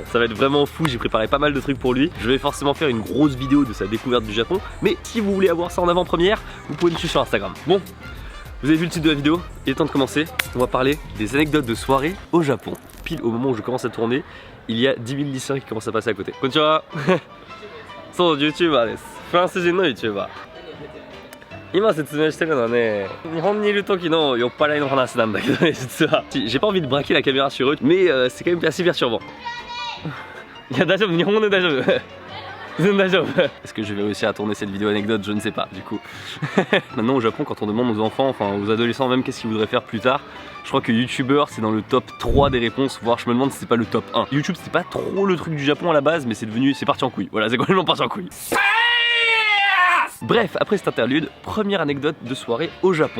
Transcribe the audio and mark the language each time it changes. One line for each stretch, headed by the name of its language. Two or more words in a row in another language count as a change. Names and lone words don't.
French: Ça va être vraiment fou, j'ai préparé pas mal de trucs pour lui. Je vais forcément faire une grosse vidéo de sa découverte du Japon. Mais si vous voulez avoir ça en avant-première, vous pouvez me suivre sur Instagram. Bon, vous avez vu le titre de la vidéo, il est temps de commencer. On va parler des anecdotes de soirée au Japon. Pile au moment où je commence à tourner, il y a 10 000 lycéens qui commencent à passer à côté.
Japanese: Konnichiwa. So, YouTuber desu. フランス人の YouTuber。今説明してるのはね、日本にいる時の酔っ払いの話なんだけどね、実は。
French: J'ai pas envie de braquer la caméra sur eux, mais c'est quand même assez perturbant.
Japanese: いや、大丈夫、日本語で大丈夫。
French: Est-ce que je vais réussir à tourner cette vidéo anecdote? Je ne sais pas du coup. Maintenant au Japon, quand on demande aux enfants, enfin aux adolescents même, qu'est-ce qu'ils voudraient faire plus tard, je crois que youtubeur c'est dans le top 3 des réponses, voire je me demande si c'est pas le top 1. YouTube c'était pas trop le truc du Japon à la base, mais c'est devenu, c'est parti en couille. Voilà, c'est complètement parti en couille. Bref, après cette interlude, première anecdote de soirée au Japon.